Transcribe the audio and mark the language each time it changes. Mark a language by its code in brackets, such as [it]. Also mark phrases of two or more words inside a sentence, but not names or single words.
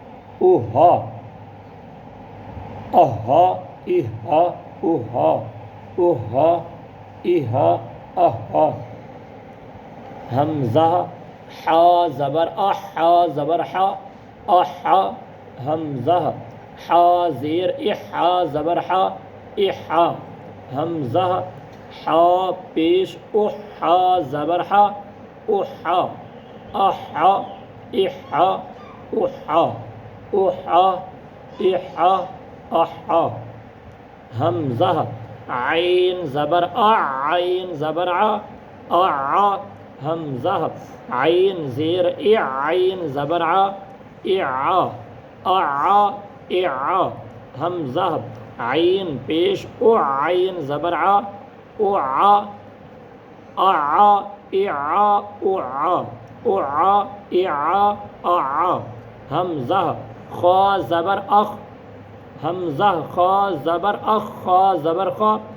[ur] اہا اہا حمزہ حا زبر ہا زبر ہا حمزہ حا زیر ہا زبر ہا حمزہ حا پیش ہا زبر ہا اہا حمزہ عین زبر عین زبر حمزہ عین زیر عین زبر حمزہ عین پیش عین زبر حمزہ خا زبر حمزہ خا زبر خا زبر خا